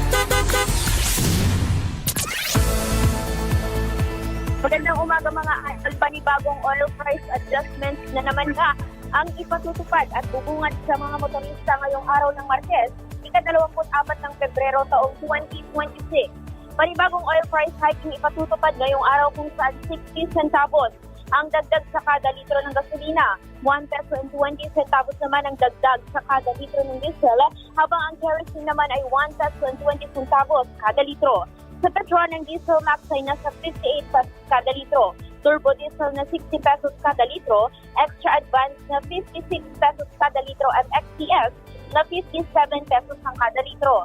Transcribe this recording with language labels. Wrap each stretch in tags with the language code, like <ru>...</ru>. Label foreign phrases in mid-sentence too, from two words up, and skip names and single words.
<tl>Magandang umaga mga idol, panibagong</tl> <en>oil price adjustments</en> <tl>na naman nga ang ipatutupad at bubungad sa mga motorista ngayong araw ng Martes, ika-24 ng Pebrero taong 2026. Panibagong</tl> <en>oil price hike</en> <tl>yung ipatutupad ngayong araw kung saan 60 centavos ang dagdag sa kada litro ng gasolina, 1</tl> <en>peso and 20 centavos</en> <tl>naman ang dagdag sa kada litro ng diesel, habang ang kerosene naman ay 1</tl> <en>peso and 20 centavos</en> <tl>kada litro. Sa petrol ng diesel max ay nasa 58 pesos kada litro, turbo diesel na 60 pesos kada litro, extra advanced na 56 pesos kada litro at XTS na 57 pesos ang kada litro.</tl>